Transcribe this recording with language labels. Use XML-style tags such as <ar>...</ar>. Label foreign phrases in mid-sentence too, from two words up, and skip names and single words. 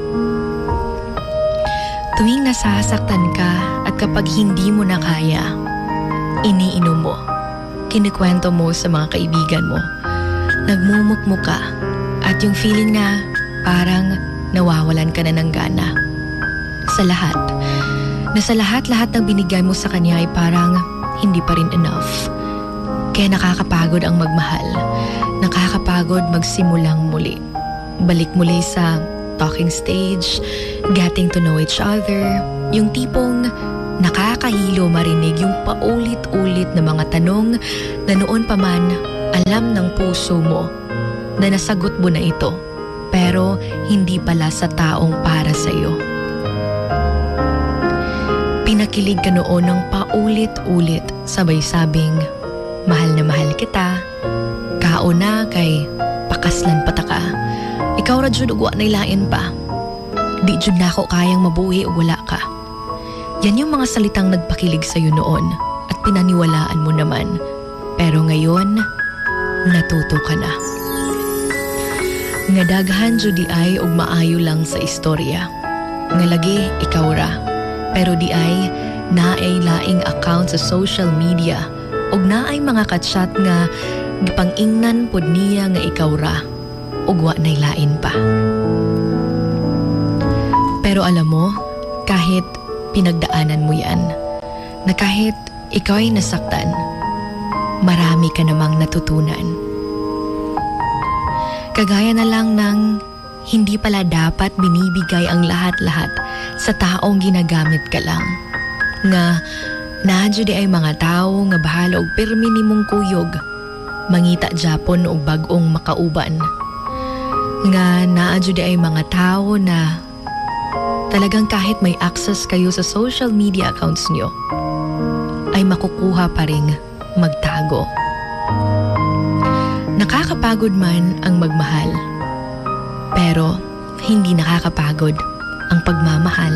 <tl>Tuwing nasasaktan ka at kapag hindi mo na kaya, iniinom mo, kinikwento mo sa mga kaibigan mo, nagmumukmuk ka, at yung feeling na parang nawawalan ka na ng gana. Sa lahat ng binigay mo sa kanya ay parang hindi pa rin enough. Kaya nakakapagod ang magmahal. Nakakapagod magsimulang muli. Balik muli sa</tl> <en>talking stage, getting to know each other,</en> <tl>yung tipong nakakahilo marinig yung paulit-ulit na mga tanong na noon pa man alam ng puso mo na nasagot mo na ito, pero hindi pala sa taong para sa'yo. Pinakilig ka noon ng paulit-ulit, sabay sabing, mahal na mahal kita,</tl> <ceb>kauna kay pakaslan pataka, ikaw ra jud ug wa nailain pa, di jud nako kayang mabuhi ug wala ka.</ceb> <tl>Yan yung mga salitang nagpakilig sa'yo noon at pinaniwalaan mo naman. Pero ngayon, natuto ka na.</tl> <ceb>Nga daghan jud di ay ug maayo lang sa istorya. Nga lagi ikaw ra. Pero di ay naay laing account sa</ceb> <en>social media</en> <ceb>ug naay mga ka-chat nga gipang-ingnan pod niya nga ikaw ra ug wa nay lain pa.</ceb> <tl>Pero alam mo, kahit pinagdaanan mo yan, na kahit ikaw ay nasaktan, marami ka namang natutunan. Kagaya na lang ng hindi pala dapat binibigay ang lahat-lahat sa taong ginagamit ka lang.</tl> <ceb>Nga, nadyo di ay mga tao nga bahala og pirmi nimong kuyog, mangita Japon o bagong makauban. Nga, nadyo di ay</ceb> <tl>mga tao na talagang kahit may access kayo sa</tl> <en>social media accounts</en> <tl>nyo, ay makukuha pa ring magtago. Nakakapagod man ang magmahal, pero hindi nakakapagod ang pagmamahal.</tl>